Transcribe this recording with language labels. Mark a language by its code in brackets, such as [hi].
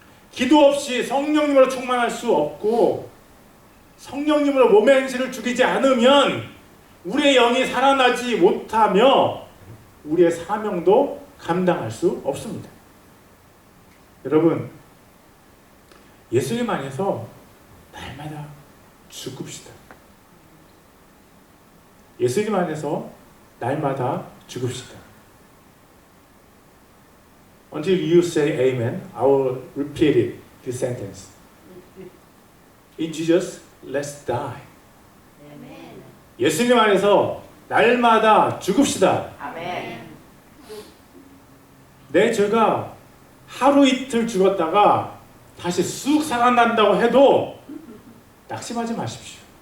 [ko] 기도 없이 성령님으로 충만할 수 없고 성령님으로 몸의 행실을 죽이지 않으면 우리의 영이 살아나지 못하며 우리의 사명도 감당할 수 없습니다. 여러분, 예수님 안에서 날마다 죽읍시다. 예수님 안에서 날마다 죽읍시다. [en] Until you say amen, I will repeat it, this sentence. In Jesus, let's die. [ko] 예수님 안에서 날마다 죽읍시다. 아멘. 내 죄가 하루 이틀 죽었다가 다시 쑥 살아난다고 해도 낙심하지 마십시오.